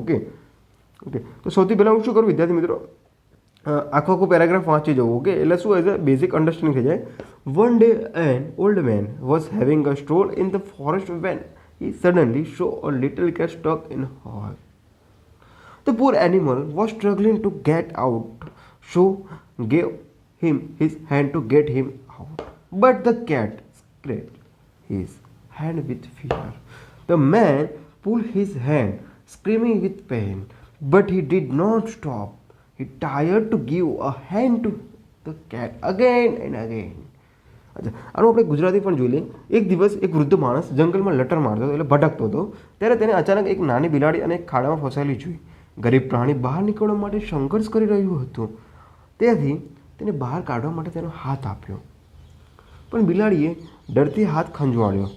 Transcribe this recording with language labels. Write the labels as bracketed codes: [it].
[gu] Okay okay, તો સૌથી પહેલાં હું શું કરું વિદ્યાર્થી મિત્રો, આખો પેરેગ્રાફ વાંચી જવું. ઓકે, એટલે શું [en] as a basic understanding [gu] થઈ જાય. [en] One day an old man was having a stroll in the forest when he suddenly saw a little cat stuck in a hole. The poor animal was struggling to get out, so gave him his hand to get him out. But the cat scratched his hand with fear. The man pulled his hand, screaming with pain, but he did not stop. He tried to give a hand to the cat again and again. [gu] અચ્છા, આનું આપણે ગુજરાતી પણ જોઈ લઈએ. એક દિવસ એક વૃદ્ધ માણસ જંગલમાં લટર મારતો હતો, એટલે ભટકતો હતો. ત્યારે તેને અચાનક એક નાની બિલાડી અને એક ખાડામાં ફસાયેલી જોઈ. ગરીબ પ્રાણી બહાર નીકળવા માટે સંઘર્ષ કરી રહ્યું હતું. તેથી તેને બહાર કાઢવા માટે તેનો હાથ આપ્યો, પણ બિલાડીએ ડરથી હાથ ખંજવાળ્યો.